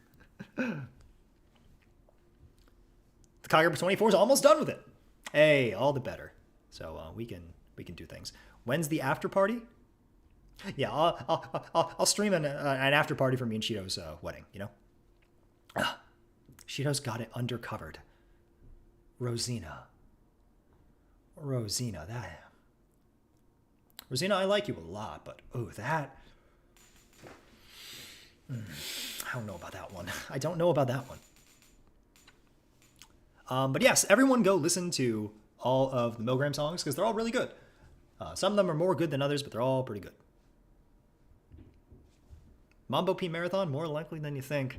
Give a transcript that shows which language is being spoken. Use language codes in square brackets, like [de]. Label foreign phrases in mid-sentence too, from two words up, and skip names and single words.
[en] The Kagura 24 is almost done with it. Hey, all the better. So we can do things. When's the after party? Yeah, I'll stream an after party for me and Shido's wedding. Shido's got it undercovered. Rosina, Rosina, I like you a lot, but that. I don't know about that one. I don't know about that one. But yes, everyone go listen to all of the MILGRAM songs because they're all really good. Some of them are more good than others, but they're all pretty good. Mambo P Marathon, more likely than you think.